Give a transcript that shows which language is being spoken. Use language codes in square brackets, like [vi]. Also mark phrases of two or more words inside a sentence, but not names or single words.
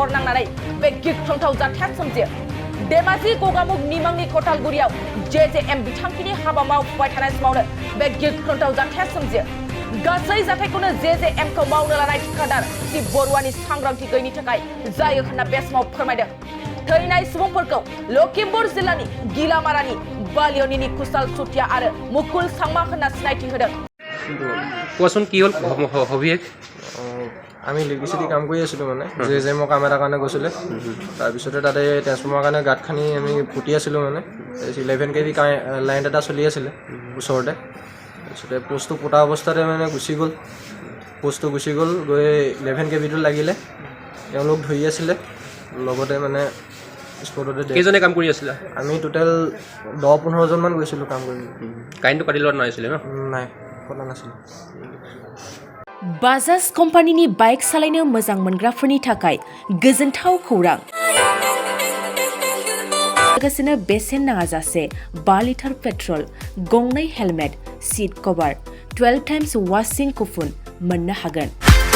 [brx] नांनानै बे गिख्रंथाव जाथाया सोमजियो धेमाजि गगामुग निमांनि खथालगुरियाव JJM बिथांखिनि हाबा मावफुबाय थानाय समावनो बे गिख्रंथाव जाथाया सोमजियो गासै जाथायखौनो JJM खौ मावनो लानाय ठेकेदार शिव बरुवानि सांग्रांथि गैयैनि थाखाय जायो होनना बे समाव फोरमायदों थैनाय सुबुंफोरखौ लखिमपुर जिल्लानि गिलामारानि बालियनिनि कुशाल चुटिया आरो मुकुल सांमा होनना सिनायथि होदों [as] কোৱাচোন কি হ'ল হবিয়েক আমি ইলেক্ট্ৰিচিটি কাম কৰি আছিলোঁ মানে JJM কাম এটাৰ কাৰণে গৈছিলে তাৰপিছতে তাতে ট্ৰেন্সফৰ্মাৰ কাৰণে গাঁত খানি আমি ফুটি আছিলোঁ মানে 11 kV লাইন এটা চলি আছিলে ওচৰতে তাৰপিছতে পোষ্টটো পোতা অৱস্থাতে মানে গুচি গ'ল গৈ 11 kV টো লাগিলে তেওঁলোক ধৰি আছিলে লগতে মানে স্পটতে কেইজনে কাম কৰি আছিলা আমি টোটেল 10-15 জন মান গৈছিলোঁ কাম কৰি কাৰেণ্টটো কাটি লোৱা নাছিলে ন নাই কটা नासिल [brx] बाजाज कम्पानिनि बाइक सालायनो मोजां मोनग्राफोरनि थाखाय गोजोनथाव खौरां लोगोसेनो बेसेन नाङाजासे 5 [en] litre petrol [brx] गंनै [en] helmet seat cover 12 times washing coupon [brx] मोननो हागोन